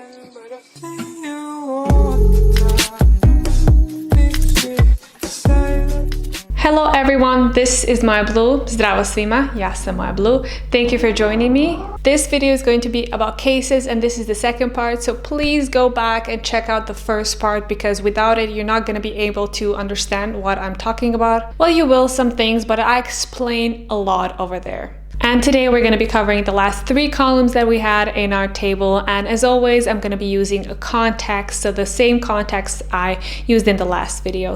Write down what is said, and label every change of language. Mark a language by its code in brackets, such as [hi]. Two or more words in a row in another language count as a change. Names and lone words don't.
[en] Hello everyone, this is Moja Blue. [sr] Zdravo svima, ja sam Moja Blue. [en] Thank you for joining me. This video is going to be about cases and this is the second part, so please go back and check out the first part because without it you're not going to be able to understand what I'm talking about. Well, you will some things, but I explain a lot over there. And today we're going to be covering the last 3 columns that we had in our table, and as always I'm going to be using a context, so the same context I used in the last video.